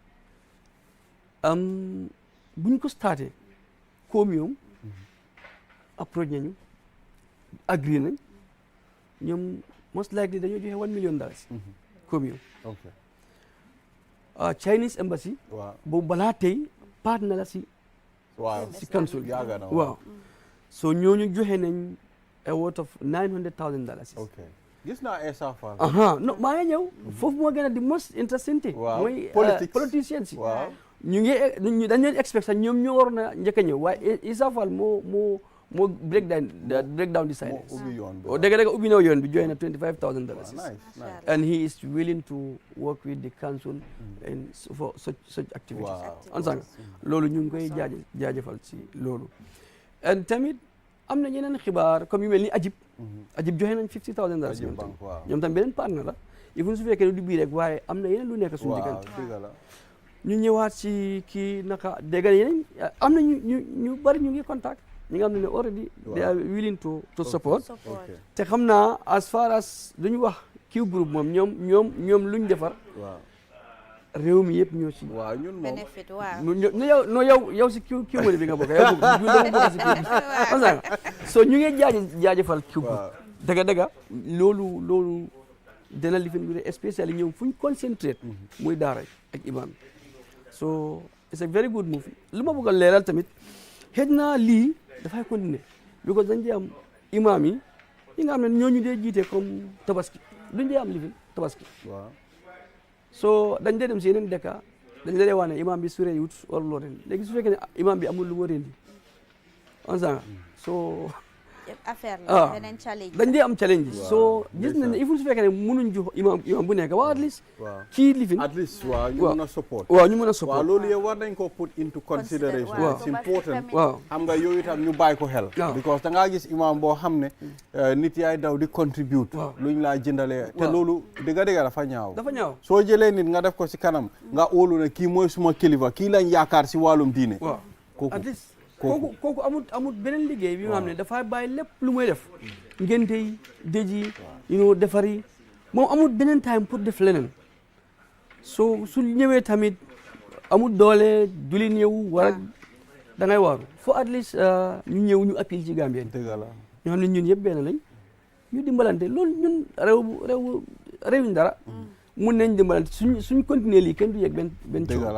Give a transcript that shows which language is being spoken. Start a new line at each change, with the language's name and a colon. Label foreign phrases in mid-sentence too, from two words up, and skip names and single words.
Wolof: buñ ko starté comme ñoom approche nañu agree nañ ñoom
English: most likely
Wolof: dañoo joxe $1 million comme ñoom
English: Chinese embassy
Wolof: boobu balaa tey partner la si council waaw so ñooñu joxe nañ
English: a worth of
Wolof: $900,000 gis naa Essa Faal non maa ngi ñëw foofu moo gën a di
English: most interesting thing
Wolof: mooy politiciens si ñu ngi dañ leen expect sax ñoom ñoo waroon a njëkk a ñëw waaye Essa Faal moo
English: break down the
Wolof: silence dëgg ubbi na yoon bi joxe na $25,000
English: and he is willing to work with the council and for such activities
Wolof: ansanga loolu ñu ngi koy jaajëfal si loolu and tamit am na ñeneen xibaar comme yu mel ni Ajib joxe nañ $50,000 ñoom tam beneen partner la even su fekkee ne du bii rek waaye am na yeneen lu nekk suñu diggante ñu ñëwaat si kii naka dégg yeneen am na ñu bari ñu ngi contact ñi nga xam ne
English: already they are willing to support
Wolof: te xam naa
English: as far as
Wolof: lu ñu wax Q group moom ñoom luñ defar réew mi yëpp ñoo ci waaw ñun moom benefit waaw yow si Q money bi nga bokk yow bokk si Q so ñu ngi jaajëfal Q group dëgga loolu dana lifin bi especially ñëw fu ñu concentrate muy daara ak imam
English: so it's a very good move
Wolof: lu ma bëgg a leeral tamit xëy na lii dafay continuer because dañ dee am imam yi nga xam ne ñooñu dee jiite comme tabaski duñ dee am lifin tabaski so dañ dee dem si yeneen dëkk dañ la dee wax ne imam bi su rendi wut waruloo rendi léegi su fekkee ne imam bi amul lu mu rendi on sanga so affaire la beneen challenge dañ dee am challenge so gis nañ ne
French: il faut
Wolof: su fekkee ne mënuñ jox imam bu nekk waaw
English: at least
Wolof: kii lifin
English: at least
Wolof: waaw ñu mën a support waaw ñu mën a support waaw loolu yëpp war nañ ko
English: put into consideration it's important
Wolof: waaw xam nga yooyu itam ñu bàyyi ko xel because da ngaa gis imam boo xam ne nit yaay daw di contribute luñ laa jëndalee te loolu dëgga dafa ñaaw soo jëlee nit nga def ko si kanam nga óolu ne kii mooy suma kilifa kii lañ yaakaar si wàllum diine kooku amut beneen liggéey bi nga xam ne dafay bàyyi lépp lu muy def ngénte yi dëj yi defar yi moom amut beneen time pour def leneen so su ñëwee tamit amut doole duli ñëw war da ngay waaru fo
English: at least
Wolof: ñu ñëw ñu appel ci Gambien ñoo xam ne ñun yëpp benn lañ ñu dimbalante loolu ñun réewuñ dara mun nañ dimbalante suñ continuer lii kenn du yëg benn coono